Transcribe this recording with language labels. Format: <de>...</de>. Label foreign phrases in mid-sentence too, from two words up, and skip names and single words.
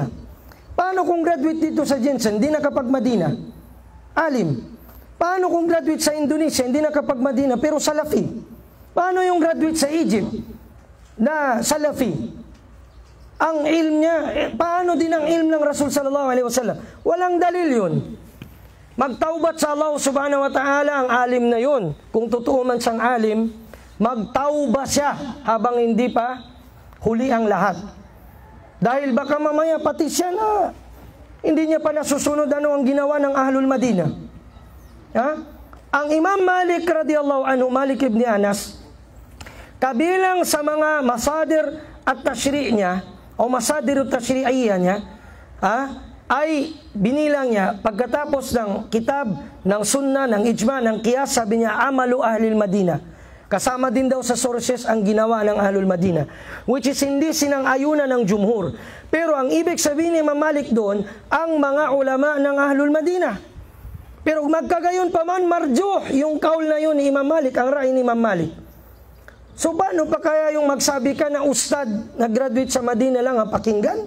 <tl>Paano kung graduate dito sa Jensen, hindi nakapag-Madina? Alim. Paano kung graduate sa Indonesia, hindi nakapag-Madina, pero Salafi? Paano yung graduate sa Egypt na Salafi? Ang ilm niya, paano din ang ilm ng Rasul</tl> <ar>صلى الله عليه وسلم?</ar> <tl>Walang dalil yun. Magtaubat sa Allah</tl> <ar>سبحانه وتعالى</ar> <tl>ang alim na yun. Kung totoo man siyang alim, magtaubat siya habang hindi pa huli ang lahat. Dahil baka mamaya pati siya na hindi niya pa nasusunod ano ang ginawa ng</tl> <ar>أهل المدينة.</ar> <tl>Ang Imam Malik</tl> <ar>رضي الله عنه,</ar> <tl>Malik ibn Anas, kabilang sa mga</tl> <ar>مصادر التشريع'</ar> <tl>niya o</tl> <ar>مصادر التشريعية</ar> <tl>niya, ay binilang niya pagkatapos ng kitab, ng sunnah, ng ijma, ng qiyas, sabi niya</tl> <ar>عمل أهل المدينة.</ar> <tl>Kasama din daw sa sources ang ginawa ng</tl> <ar>أهل المدينة,</ar> <en>which is</en> <tl>hindi sinang-ayunan ng jumhur. Pero ang ibig sabihin ni Imam Malik doon, ang mga ulama ng</tl> <ar>أهل المدينة.</ar> <tl>Pero magkagayon pa man, marjuh yung kaul na yun ni Imam Malik, ang rai ni Imam Malik. So paano pa kaya yung magsabi ka na ustad na graduate sa Madina lang ang pakinggan?</tl>